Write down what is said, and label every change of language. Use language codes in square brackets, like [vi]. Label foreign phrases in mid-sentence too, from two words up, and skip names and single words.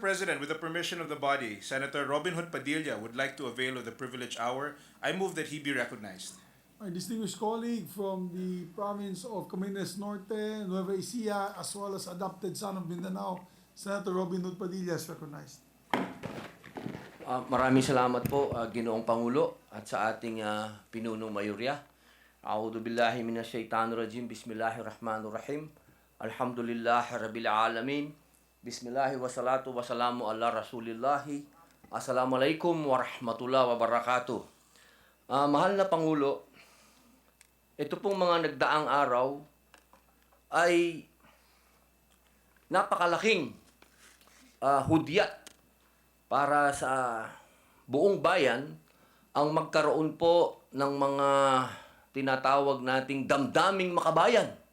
[en] President, with the permission of the body, Senator Robin Hood Padilla would like to avail of the privileged hour. I move that he be recognized. Our distinguished colleague from the province of Camarines Norte, Nueva Ecija, as well as adopted son of Mindanao, Senator Robin Hood Padilla is recognized. [tl] Maraming salamat po, Ginoong Pangulo, at sa ating pinunong mayorya. [ar] أعوذ بالله من الشيطان الرجيم. بسم الله الرحمن الرحيم. الحمد لله رب العالمين. بسم الله والصلاة والسلام على رسول الله. السلام عليكم ورحمة الله وبركاته. [tl] Mahal na Pangulo, ito pong mga nagdaang araw ay napakalaking hudyat para sa buong bayan ang magkaroon po ng mga tinatawag nating damdaming makabayan.